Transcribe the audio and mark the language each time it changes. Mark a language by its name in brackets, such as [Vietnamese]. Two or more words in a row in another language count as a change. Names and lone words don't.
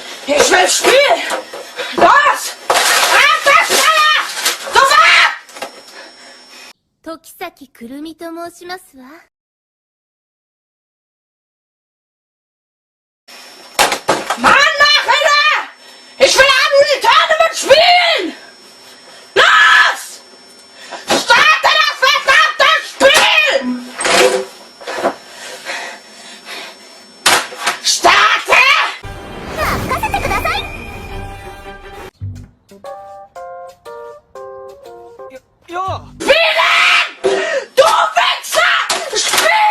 [German] Ich will spielen! Los! Anfangsfeuer! Sofort! [Japanese] 時崎狂三と申しますわ。 [German] Mann, Nachhörer! Ich will am Tournament spielen! Los! Starte das verdammte Spiel! Starte! [Japanese] 任せてください。 [German] Spielen! Du Wichser!